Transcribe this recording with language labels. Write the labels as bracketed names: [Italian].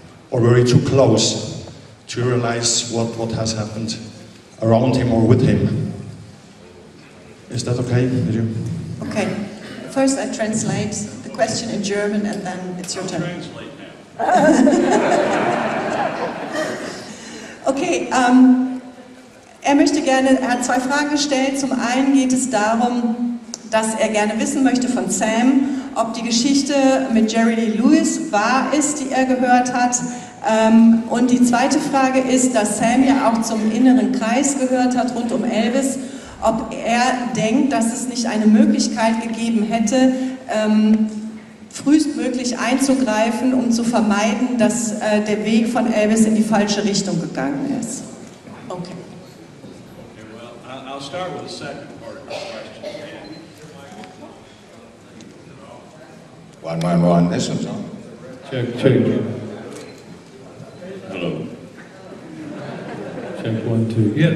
[English] Or were we too close to realize what has happened around him or with him? Is that okay with you? Okay. First I translate the question in German and then it's your turn. Translate now. [German] Okay, er hat 2 Fragen gestellt. Zum einen geht es darum, dass er gerne wissen möchte von Sam, ob die Geschichte mit Jerry Lee Lewis wahr ist, die er gehört hat. Und die zweite Frage ist, dass Sam ja auch zum inneren Kreis gehört hat, rund um Elvis, ob er denkt, dass es nicht eine Möglichkeit gegeben hätte, frühestmöglich einzugreifen, um zu vermeiden, dass der Weg von Elvis in die falsche Richtung gegangen ist. Okay. [English] Okay, well, I'll start with the second part of the question. One, this one's on. Check. Hello. Check 1, 2. Yeah,